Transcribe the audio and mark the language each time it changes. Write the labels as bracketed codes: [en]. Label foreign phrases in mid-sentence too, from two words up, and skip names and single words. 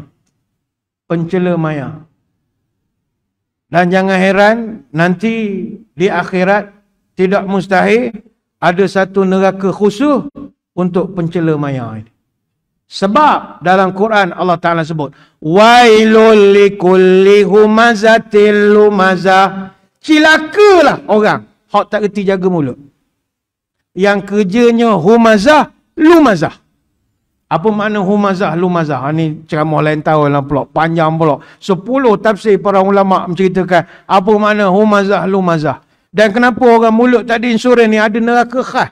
[ms] Pencela maya. Dan jangan heran, nanti di akhirat tidak mustahil ada satu neraka khusus untuk pencela maya ini. Sebab dalam Quran Allah Ta'ala sebut, [ar] ويل لكل همزة لمزة. [ms] Cilakalah orang hak tak reti jaga mulut. Yang kerjanya [ar] همزة لمزة. [ms] Apa makna [ar] همزة لمزة? [ms] Ini ceramah lain tahun lah pula. Panjang pula. 10 tafsir para ulama' menceritakan apa makna [ar] همزة لمزة. [ms] Dan kenapa orang mulut tak diinsurans ni ada neraka khas.